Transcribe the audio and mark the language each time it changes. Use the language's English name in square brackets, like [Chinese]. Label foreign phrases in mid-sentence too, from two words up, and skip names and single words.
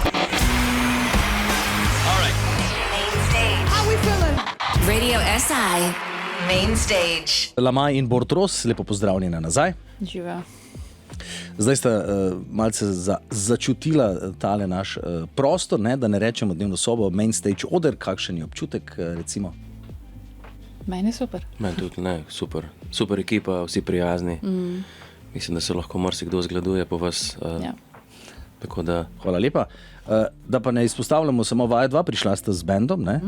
[Slovenian] Radio SI Main Stage. Lamaj in Bortros, lepo pozdravljena nazaj. Živa. Zdaj sta malce začutila tale naš prostor, ne, da ne rečemo dnevno sobo, [English] main stage [Slovenian] oder, kakšen je občutek recimo? Meni je super. Meni tudi, ne, super. Super ekipa, vsi prijazni. Mislim, da se lahko marsikdo zgleduje po vas. Tako da... Hvala lepa. Da pa ne izpostavljamo samo vaja dva, prišla sta z bendom, ne?